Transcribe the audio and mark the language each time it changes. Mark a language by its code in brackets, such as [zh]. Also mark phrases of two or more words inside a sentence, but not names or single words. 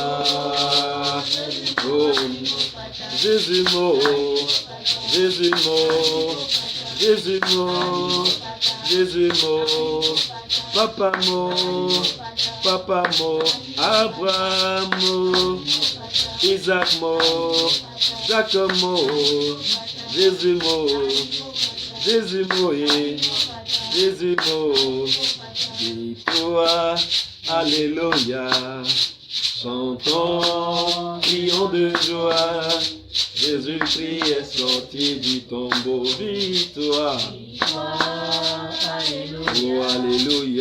[sg] Oh, Jésus mo, Jésus mo, Jésus mo, Jésus mo, Papa mo, Abraham mo, Isaac mo, Jacob mo, Jésus mo, Jésus mo, Jésus mo, [fr] dis-toi, Alléluia. Chantons, crions de joie, Jésus-Christ est sorti du tombeau, victoire. Oh, Alléluia.